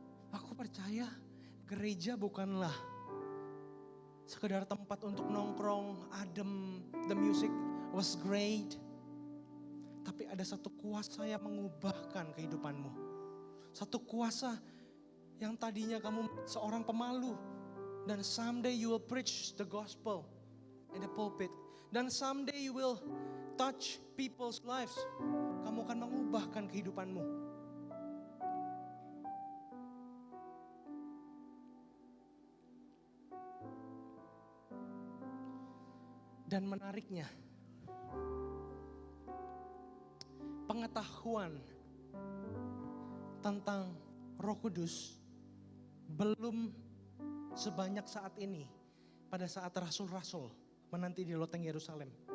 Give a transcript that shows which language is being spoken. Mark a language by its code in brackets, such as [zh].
[id] Aku percaya gereja bukanlah sekedar tempat untuk nongkrong, adem, [en] the music was great. [id] Tapi ada satu kuasa yang mengubahkan kehidupanmu. Satu kuasa yang tadinya kamu seorang pemalu. [en] Dan someday you will preach the gospel in the pulpit. Dan someday you will touch people's lives. [id] Kamu akan mengubahkan kehidupanmu. Dan menariknya, pengetahuan tentang Roh Kudus belum sebanyak saat ini pada saat rasul-rasul menanti di loteng Yerusalem.